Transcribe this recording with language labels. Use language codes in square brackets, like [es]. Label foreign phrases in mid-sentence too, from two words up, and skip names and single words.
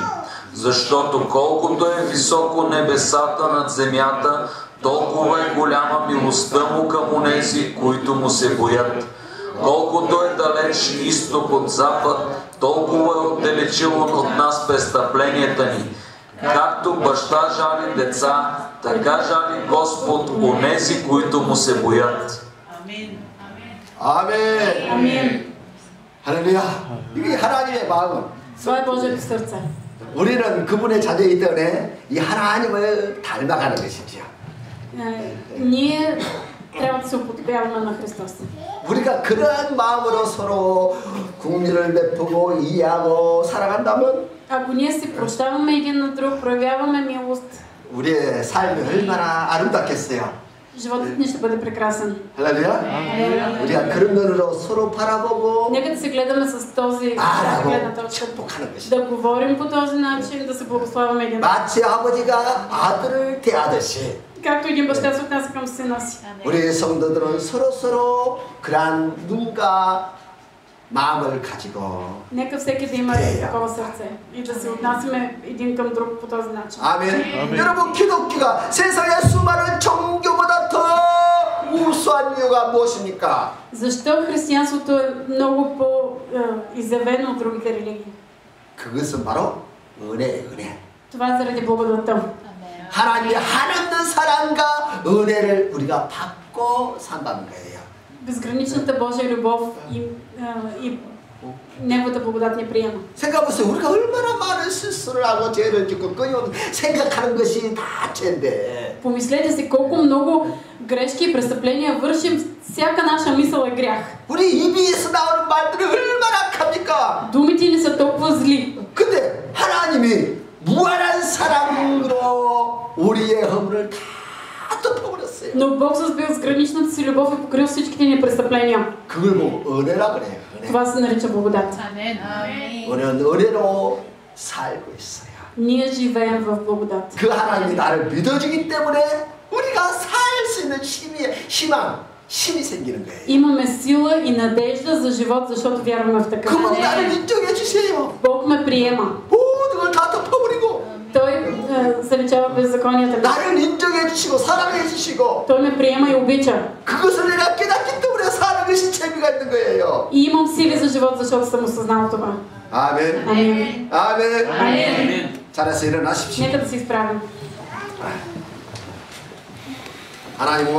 [bg] Защото колкото е високо небесата над земята, толкова е голяма милостта му към онези, които му се боят. Колкото е далеч изток от запад, толкова е отдалечил от нас престъпленията ни. Както баща жали деца, така жали Господ онези, които му се боят. [ko] 아멘. [bg] Амин. [ko] 할렐루야. 이게 하나님의 마음. [bg] Това е Божието сърце. [ko] 우리는 그분의 자녀이기 때문에 이 하나님을 닮아가는 것이지요. [bg] Ние трябва да се уподобяваме на Христос. [ko] 우리가 그러한 마음으로 서로 국리를 베푸고 이해하고 살아간다면 [bg] Ако ние си прощаваме един на друг, проявяваме милост, [ko] 우리의 삶이 얼마나 아름답겠어요. [bg] животът ни ще бъде прекрасен. [ko] 할렐루야. 우리가 그런 눈으로 서로 바라보고 [bg] Нека да се гледаме с този гледна точка, [ko] 축복하는 것이. [bg] да говорим по този начин, да се благославяме един. [ko] 마치 아버지가 아들을 대하듯이 [bg] Както един баща се отнася към сина си. [ko] 우리 성도들은 서로 그러한 눈과 마음을 가지고 [bg] Нека всеки да има такова сърце и да се отнасяме един към друг по този начин. [ko] 아멘. 여러분 기독교가 세상의 수많은 종교보다 더 우수한 이유가 무엇입니까? [bg] Защо християнството е много по-изявено от другите религии? [ko] 그것은 바로 은혜. [bg] Това е заради благодатта. [ko] 하나님의 한없는 사랑과 은혜를 우리가 받고 산다는 거예요. [bg] Безграничната Божия любов и Неговата благодат ни приема. [ko] 생각해보세요. 우리가 얼마나 많은 실수를 하고 죄를 짓고 끊임없이 생각하는 것이 다 죄인데. [bg] Помислете си колко много грешки и престъпления вършим. Всяка наша мисъл е грях. [ko] 우리 입에서 나오는 말들이 얼마나 악합니까? [bg] Думите ни са толкова зли. [ko] 근데 하나님이 무한한 사랑으로 우리의 허물을 다 덮어버렸어요. [bg] Но Бог с безграничната си любов е покрил всичките ни престъпления. [ko] 그걸 뭐 은혜라 그래요. 은혜. [bg] Това се нарича благодат. [ko] 우리는 은혜로 살고 있어요. [bg] Ние живеем в благодат. [ko] 그 하나님이 나를 믿어주기 때문에 우리가 살 수 있는 힘이 생기는 거예요. [bg] Имаме сила и надежда за живот, защото вярваме в такъв. [ko] 그분 나를 인정해 주세요. [bg] Бог ме приема. [ko] 모든 걸 다 덮어버리고 [bg] Той заличава беззаконията. [ko] 나를 인정해 주시고 사랑해 주시고 [bg] Той ме приема и обича. [ko] 그것을 내가 깨닫기 때문에 사는 것이 재미가 있는 거예요. [bg] И имам сили за живот, защото съм осъзнал това. [ko] 아멘. [bg] Амин. [ko] 아멘. [bg] Амин. [ko] 잘해서 일어나십시오. [bg] Нека да се изправим. [ko] 하나님